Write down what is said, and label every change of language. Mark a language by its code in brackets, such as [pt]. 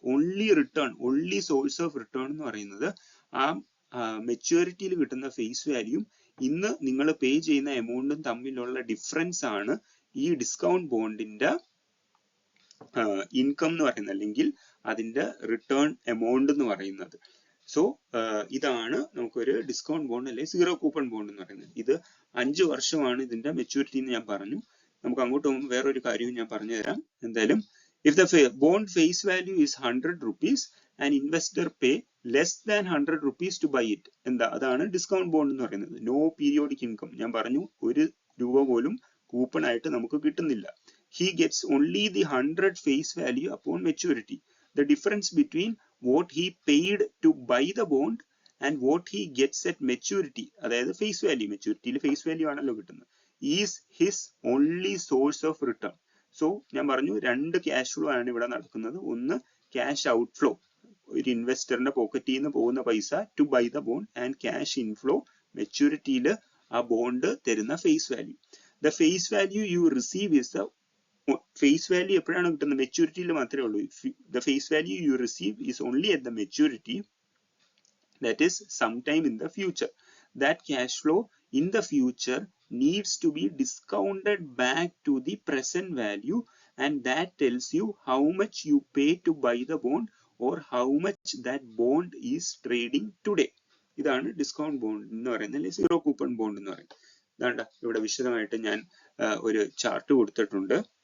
[ml] Only source of return എന്ന് പറയുന്നത് ആ മെച്യൂരിറ്റിയിൽ കിട്ടുന്ന ഫേസ് വാല്യൂ ഇന്ന് നിങ്ങൾ പേ ചെയ്യുന്ന എമൗണ്ടും തമ്മിലുള്ള ഡിഫറൻസ് ആണ് ഈ ഡിസ്കൗണ്ട് ബോണ്ടിന്റെ ഇൻകം എന്ന് പറയുന്നത്, അല്ലെങ്കിൽ അതിന്റെ റിട്ടേൺ എമൗണ്ട് എന്ന് പറയുന്നത്. സോ ഇതാണ് നമുക്കൊരു ഡിസ്കൗണ്ട് ബോണ്ട് അല്ലെങ്കിൽ സീറോ കൂപ്പൺ ബോണ്ട് എന്ന് പറയുന്നത്. ഇത് 5 വർഷമാണ് ഇതിന്റെ മെച്യൂരിറ്റി എന്ന് ഞാൻ പറഞ്ഞു. നമുക്ക് അങ്ങോട്ട് പോകുമ്പോൾ വേറൊരു കാര്യവും ഞാൻ പറഞ്ഞു തരാം. [en] എന്തായാലും if the bond face value is 100 rupees and investor pay less than 100 rupees to buy it, [ml] എന്താ അതാണ് ഡിസ്കൗണ്ട് ബോണ്ട് എന്ന് പറയുന്നത്. നോ പീരിയോഡിക് ഇൻകം, ഞാൻ പറഞ്ഞു 1 രൂപ പോലും കൂപ്പൺ ആയിട്ട് നമുക്ക് കിട്ടുന്നില്ല. [en] he gets only the 100 face value upon maturity. The difference between what he paid to buy the bond and what he gets at maturity, [ml] അതായത് ഫേസ് വാല്യൂ, മെച്യൂരിറ്റിയിൽ ഫേസ് വാല്യൂ ആണല്ലോ കിട്ടുന്നത്, [en] is his only source of return. [ml] So ഞാൻ പറഞ്ഞു 2 cash flow ആണ് ഇവിടെ നടക്കുന്നത്. ഒന്ന് cash outflow, ഒരു ഇൻവെസ്റ്ററിന്റെ പോക്കറ്റിൽ നിന്ന് പോകുന്ന പൈസ to by the bond, and cash inflow, മെച്യൂരിറ്റിയിൽ ആ ബോണ്ട് തരുന്ന face value. [en] the face value you receive is [ml] the face value എപ്പോഴാണ് കിട്ടുന്നത്? മെച്യൂരിറ്റിയിൽ മാത്രമേ ഉള്ളൂ. [en] The face value you receive is only at the maturity, that is sometime in the future. That cash flow in the future needs to be discounted back to the present value, and that tells you how much you pay to buy the bond or how much that bond is trading today. [ml] ഇതാണ് discount bond എന്ന് പറയുന്നത്, അല്ലെങ്കിൽ zero coupon bond എന്ന് പറയുന്നത്. ഇതാണ്ട ഇവിടെ വിശദമായിട്ട് ഞാൻ ഒരു ചാർട്ട് കൊടുത്തിട്ടുണ്ട്.